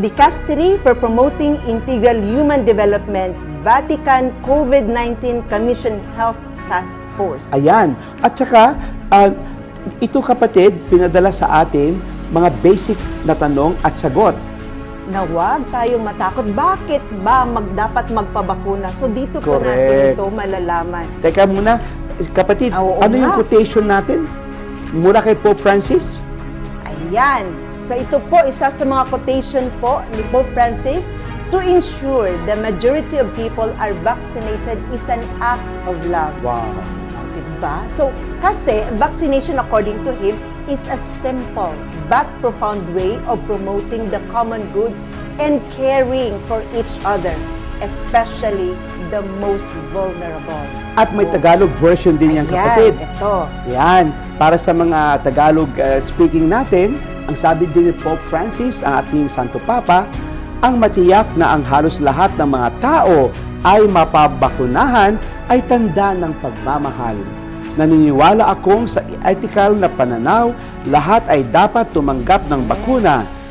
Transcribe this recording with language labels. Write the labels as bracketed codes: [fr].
[en] Dicastery for Promoting Integral Human Development, Vatican COVID-19 Commission Health Task Force. Ayan. [tl] At saka, ito kapatid, pinadala sa atin mga basic na tanong at sagot. Na huwag tayong matakot. Bakit ba dapat magpabakuna? So dito po [en] Correct. [tl] natin ito malalaman. Teka muna, kapatid, ano yung quotation natin? Mula kay Pope Francis? [en] Ayan. [tl] So ito po, isa sa mga quotation po ni [en] Pope Francis, to ensure the majority of people are vaccinated is an act of love. Wow. [tl] Diba? [en] So, kasi vaccination according to him is a simple but profound way of promoting the common good and caring for each other, especially the most vulnerable. [tl] At may Tagalog version din yan, kapatid. Ito. Yan. Para sa mga Tagalog speaking natin, ang sabi din ni Pope Francis, ang ating Santo Papa, ang matiyak na ang halos lahat ng mga tao ay mapabakunahan ay tanda ng pagmamahal. Naniniwala akong sa ethical na pananaw, lahat ay dapat tumanggap ng bakuna.